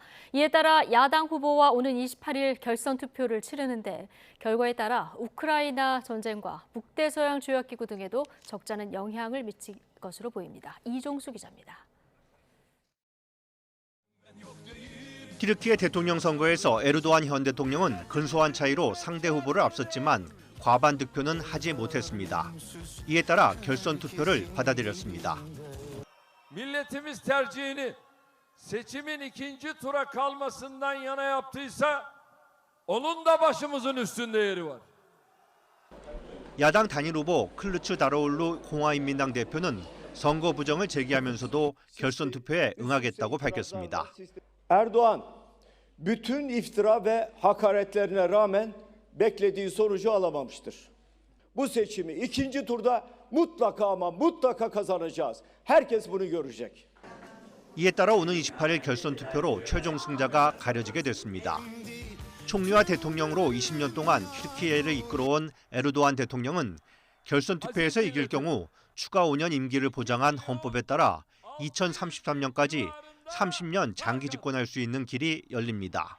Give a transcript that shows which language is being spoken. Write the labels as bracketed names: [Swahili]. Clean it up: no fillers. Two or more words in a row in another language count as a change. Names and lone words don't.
[Korean] 이에 따라 야당 후보와 오는 28일 결선 투표를 치르는데 결과에 따라 우크라이나 전쟁과 북대서양 조약기구 등에도 적잖은 영향을 미칠 것으로 보입니다. 이종수 기자입니다. 튀르키예 대통령 선거에서 에르도안 현 대통령은 근소한 차이로 상대 후보를 앞섰지만 과반 득표는 하지 못했습니다. 이에 따라 결선 투표를 받아들였습니다. [Turkish] Milletimiz tercihini seçimin ikinci tura kalmasından yana yaptıysa onun da başımızın üstünde yeri var. [Korean] 야당 단일 후보 클루츠 다로올루 공화인민당 대표는 선거 부정을 제기하면서도 결선 투표에 응하겠다고 밝혔습니다. [Turkish] Erdoğan bütün iftira ve hakaretlerine rağmen beklediği sonucu alamamıştır. Bu seçimi ikinci turda mutlaka ama mutlaka kazanacağız. Herkes bunu görecek. [Korean] 이에 따라 오는 28일 결선 투표로 최종 승자가 가려지게 됐습니다. 총리와 대통령으로 20년 동안 튀르키예를 이끌어온 에르도안 대통령은 결선 투표에서 이길 경우 추가 5년 임기를 보장한 헌법에 따라 2033년까지 30년 장기 집권할 수 있는 길이 열립니다.